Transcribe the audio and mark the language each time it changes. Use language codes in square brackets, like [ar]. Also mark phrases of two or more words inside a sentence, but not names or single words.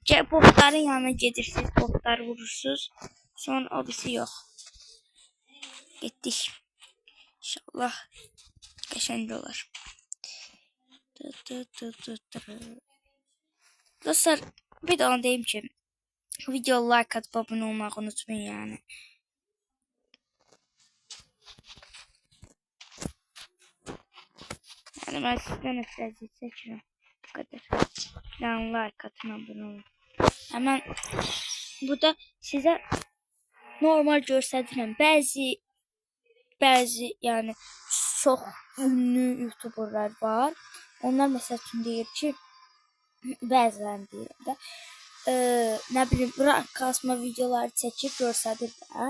[az] Botların yanına gedirsiniz, botları vurursunuz. Sonra o birisi yox. Getdik. İnşallah qəşəng olar. Dostlar, bir də onu deyim ki, [tr] video like atıp abone olmağı unutmayın yani. Yani ben sizden öfrezi seçiyorum. Bu kadar. Yani like atın, abone olun. Hemen burada size normal göstərirəm. [az] Bəzi yəni çox ünlü youtuberlar var. Onlar məsəl üçün deyir ki, bəzilərini deyirəm də, nə bilim, rank kasma videoları çəkib göstərir də.